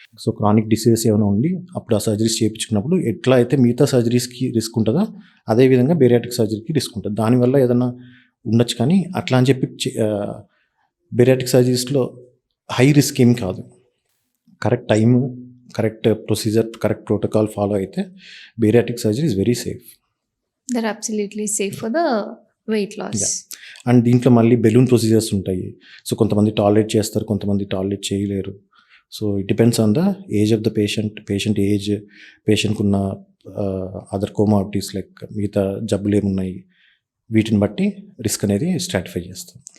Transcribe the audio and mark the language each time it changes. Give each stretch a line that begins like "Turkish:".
Telugu: So chronic diseases ఏమైనా ఉండి అప్పుడు ఆ సర్జరీస్ చేయించుకున్నప్పుడు ఎట్లా అయితే మిగతా సర్జరీస్కి రిస్క్ ఉంటుందో అదేవిధంగా బేరియాట్రిక్ సర్జరీకి రిస్క్ ఉంటుంది. దానివల్ల ఏదైనా ఉండొచ్చు, కానీ అట్లా అని చెప్పి బేరియాట్రిక్ సర్జరీస్లో హై రిస్క్ ఏమి కాదు. Correct time, correct procedure, correct protocol follow అయితే
English: Bariatric surgery is very safe. They're absolutely safe for the weight loss.
Telugu: And దీంట్లో మళ్ళీ బెలూన్ ప్రొసీజర్స్ ఉంటాయి. సో కొంతమంది టాలరేట్ చేస్తారు, కొంతమంది టాలరేట్ చేయలేరు.
English: so it depends on the age of the patient
Telugu: age, పేషెంట్కి ఉన్న అదర్ కోమార్బిడిటీస్ లైక్ మిగతా జబ్బులు ఏమున్నాయి, వీటిని బట్టి రిస్క్ అనేది స్ట్రాటిఫై చేస్తాం.